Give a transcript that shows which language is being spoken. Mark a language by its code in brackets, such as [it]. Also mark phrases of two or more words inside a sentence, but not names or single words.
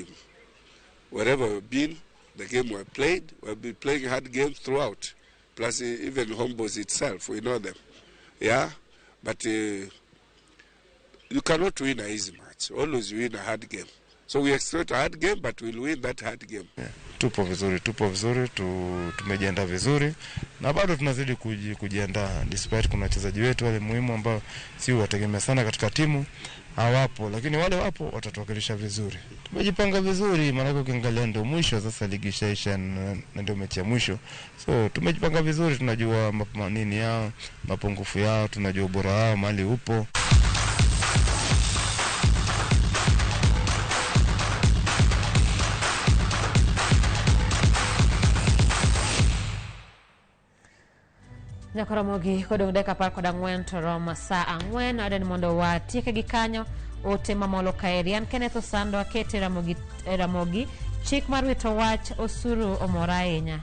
[en] Wherever we've been, the game we've played, we've been playing hard games throughout. Plus, even Homeboys itself, we know them. Yeah, but you cannot win an easy match. Always win a hard game. So we expect a hard game, but we'll win that hard game. Yeah. [sw] Tupo vizuri, tumejiandaa vizuri na bado tunazidi kujiandaa despite kuna wachezaji wetu wale muhimu ambao si wategemea sana katika timu hawapo, lakini wale wapo watatuwakilisha vizuri. Tumejipanga vizuri, maana ukiangalia ndio mwisho sasa, ligi ishaisha na ndio mechi ya mwisho. So tumejipanga vizuri, tunajua nini yao, mapungufu yao, tunajua ubora wao mahali upo. [luo] Ramogi kodong deka 14 to rom saa 4 aden mondo watieke gi kanyo ote mamolo kaerian Kenneth Osando akete Ramogi chik mar wito wach osuru omora ahinya.